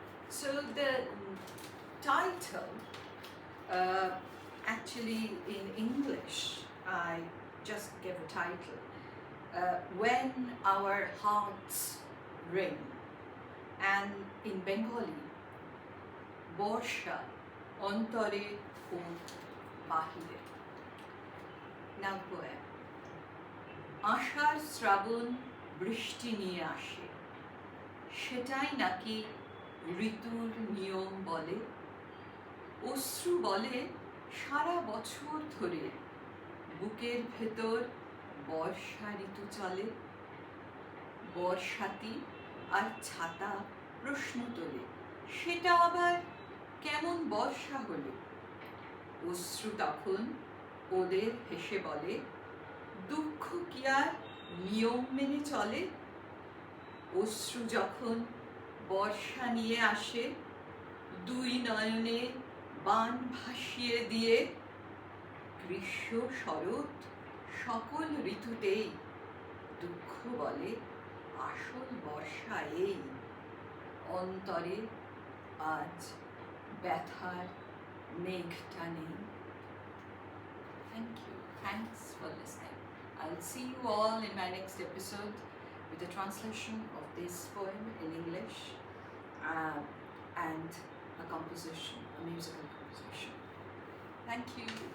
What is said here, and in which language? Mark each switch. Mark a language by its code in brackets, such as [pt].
[en] So the title, actually in English, I just gave a title, When Our Hearts Ring, and in Bengali, BORSHA, ONTORE ও BAHIRE. Now poem. [bn] আষাঢ় শ্রাবণ বৃষ্টি নিয়ে আসে, সেটাই নাকি ঋতুর নিয়ম বলে। অশ্রু বলে সারা বছর ধরে বুকের ভেতর বর্ষা ঋতু চলে। বর্ষাতি আর ছাতা প্রশ্ন তোলে, সেটা আবার কেমন বর্ষা হলো। অশ্রু তখন ওদের হেসে বলে, দুঃখ কি আর নিয়ম মেনে চলে। অশ্রু যখন বর্ষা নিয়ে আসে, দুই নয়নে বান ভাসিয়ে দিয়ে, গ্রীষ্ম শরৎ সকল ঋতুতেই দুঃখ বলে আসল বর্ষা এই। অন্তরে আজ ব্যথার মেঘটা নেই। [en] Thank you. Thanks for listening. I'll see you all in my next episode with a translation of this poem in English and a composition, a musical composition. Thank you.